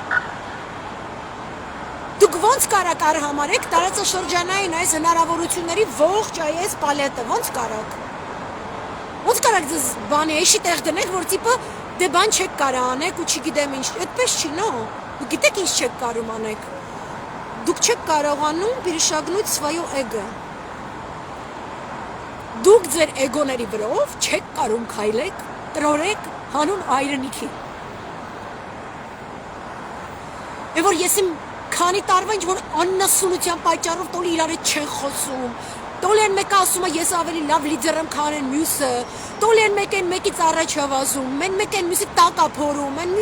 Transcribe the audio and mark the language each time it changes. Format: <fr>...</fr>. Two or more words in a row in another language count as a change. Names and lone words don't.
<hy>Դուք ոնց կարաք արհամարեք տարածաշրջանային այս հնարավորությունների ողջ այս պալետը, ոնց կարաք։ Ոնց կարաք ձեզ բանի էշի տեղ դնեք, որ տիպը դե բան չեք կարա անեք ու չգիտեմ ինչ, այդպես չի, նո։ Դուք գիտեք ինչ չեք կարում անեք։ Դուք չեք կարողանում</hy> <ru>перешагнуть свое эго։</ru> <hy>Դուք ձեր էգոների վրով չեք կարում քայլեք, տրորեք հանուն այրենիքի։ Եվ որ ես իմ քանի տարվա ինչ որ աննասունության պատճառով տոլի իրար հետ չեն խոսում։ Տոլեն մեկը ասում է ես ավելի լավ լիդեր եմ, քան են մյուսը։ Տոլեն մեկին մեկից առաջ է վազում, մեկին մյուսի տակ է փորում,</hy>